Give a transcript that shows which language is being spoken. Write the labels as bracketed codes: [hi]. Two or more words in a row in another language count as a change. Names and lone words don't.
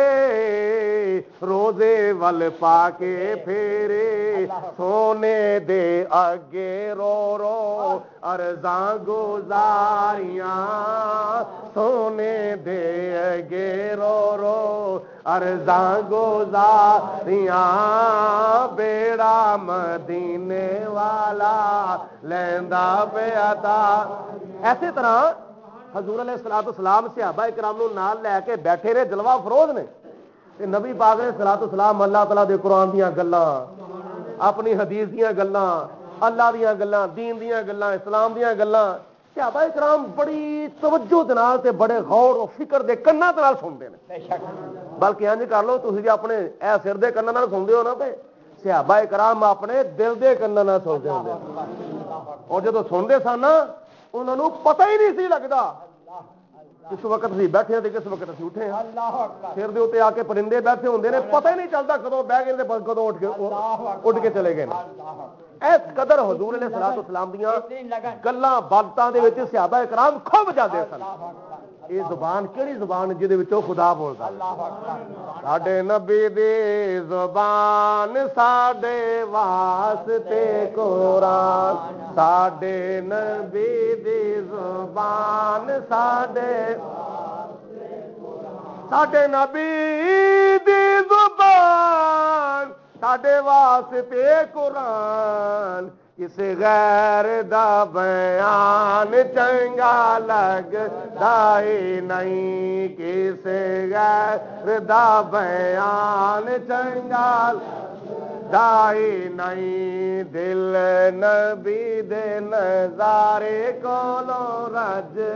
[pa] روزے ول پا کے پھیرے، سونے دے اگے رو رو عرضاں گزاریاں، سونے دے اگے رو رو عرضاں گزاریاں، بیڑا مدینے والا لیندا پیا تا۔ ایسے طرح حضور [ar] علیہ الصلوۃ والسلام [pa] صحابہ کرام نو نال لے کے بیٹھے رہے جلوہ فروز نے، تے نبی پاک [ar] علیہ الصلوۃ والسلام [pa] اللہ تعالیٰ دے قرآن دیاں گلاں، اپنی حدیث دیاں گلاں، اللہ دیاں گلاں، دین دیاں گلاں، اسلام دیاں گلاں صحابہ کرام بڑی توجہ دے نال تے بڑے غور و فکر دے کناں نال سنتے ہیں۔ بلکہ انج کر لو تسی اپنے اے سر دے کناں نال سنتے ہو نا، تے صحابہ کرام اپنے دل دے کناں نال سنتے ہوندے، اور جدوں سنتے سن نا انہوں نے پتہ ہی نہیں سی لگتا کس وقت اسی بیٹھے ہیں کس وقت اسی اٹھے ہیں، سر دے اوتے آ کے پرندے بیٹھے ہوندے نے، پتہ ہی نہیں چلتا کدوں بہ گئے تے کدوں اٹھ کے چلے گئے۔ اس قدر حضور [ar] علیہ الصلوۃ والسلام [pa] دیاں گلاں باتاں دے وچ صحابہ کرام کھب جاندے سن۔ یہ زبان کیڑی زبان جہدے وچوں خدا بولدا، ساڈے نبی دی زبان ساڈے واسطے قرآن، ساڈے نبی دی زبان ساڈے نبی دی زبان ساڈے واسطے قرآن، کسے غیر دا بیان چنگا لگدا ہی نہیں، کسے غیر دا بیان چنگا لگدا ہی نہیں، دل نبی دے نظارے کولوں رج۔